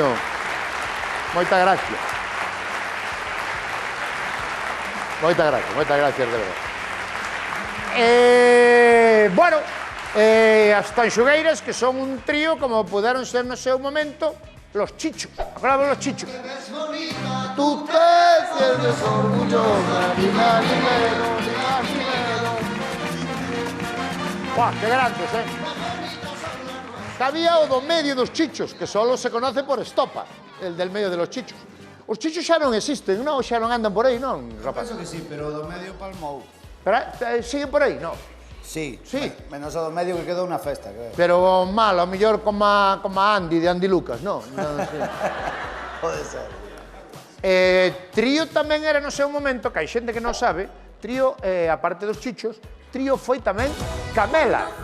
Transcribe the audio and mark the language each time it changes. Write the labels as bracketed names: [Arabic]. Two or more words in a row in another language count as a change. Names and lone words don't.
[Galician] Moitas gracias. Moitas gracias, de verdade. Bueno, as Tanxugueiras, que son un trío, como puderon ser no seu momento, los Chichos. [Spanish] Acordamos los Chichos. Tú te sientes orgullosa, ni más ni menos, ni más ni menos. Buah, qué grandes, [Galician] Había o do medio dos Chichos, [Spanish] que solo se conoce por Estopa, el del medio de los Chichos. [Galician] Os Chichos xa non existen, non? Xa non andan por aí, non, rapaz? Penso que sí, pero o do medio palmou. Pero siguen por aí, non? Sí, Sí. Menos o do medio que quedou na festa, creo. Pero mal, ao mellor como Andy, de Andy Lucas, non? Non, sí. Pode ser. Trío tamén era no seu momento, que hai xente que non sabe, Trío, aparte dos Chichos, Trío foi tamén Camela.